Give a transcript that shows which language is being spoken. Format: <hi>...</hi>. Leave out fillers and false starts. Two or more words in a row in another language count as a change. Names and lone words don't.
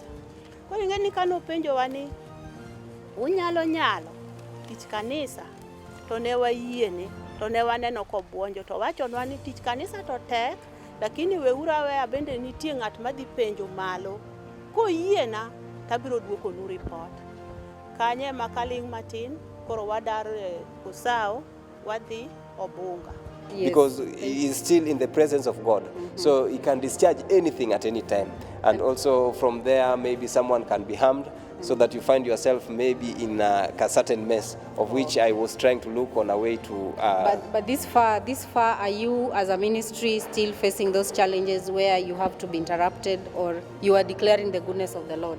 <luo>Koro ing'e ni kano penjowa ni unyalo tich kanisa, to ne wayiene, to ne waneno kobuonjo, to wachonwa ni tich kanisa to tek, lakini weuru aweya bende nitie ng'at madhi penjo malo. Koyiena tabiro duokonu report. Kanye makaling matin, koro wadar Kusao, wadhi Obunga.</luo> <en>Yes. Because he is still in the presence of God. So he can discharge anything at any time. And also from there, maybe someone can be harmed, so that you find yourself maybe in a certain mess, of which I was trying to look on a way to... But this far, are you as a ministry still facing those challenges where you have to be interrupted, or you are declaring the goodness of the Lord?</en>